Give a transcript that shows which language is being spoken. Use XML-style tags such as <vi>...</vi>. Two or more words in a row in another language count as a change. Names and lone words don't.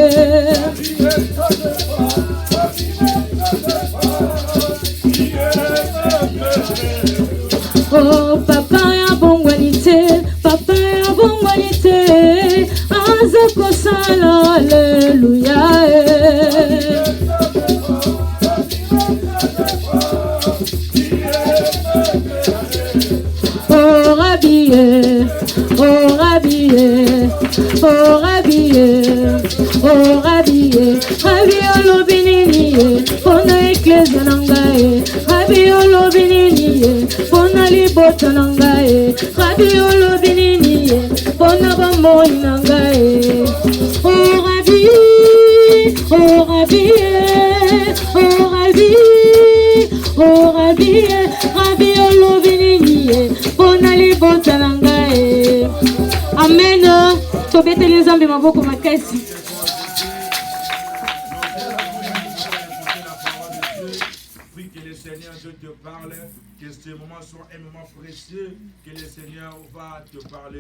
<ln>Oh, papa ya bongwanité, papa ya bongwanité, azako sala, alléluia. Oh Rabbi, oh Rabbi, oh Rabbi, oh Rabbi, Rabbi olobinini, pona eklesia nangae, Rabbi olobinini, pona libota nangae, Rabbi olobinini, pona bamoni nangae. Oh Rabbi, oh Rabbi, oh Rabbi, oh Rabbi, Rabbi olobinini, pona libota nangae. Amen. Tobete les zambi maboko makasi.</ln> <fr>Prie que le Seigneur Dieu te parle, que ce moment soit un moment précieux, que le Seigneur va te parler.</fr>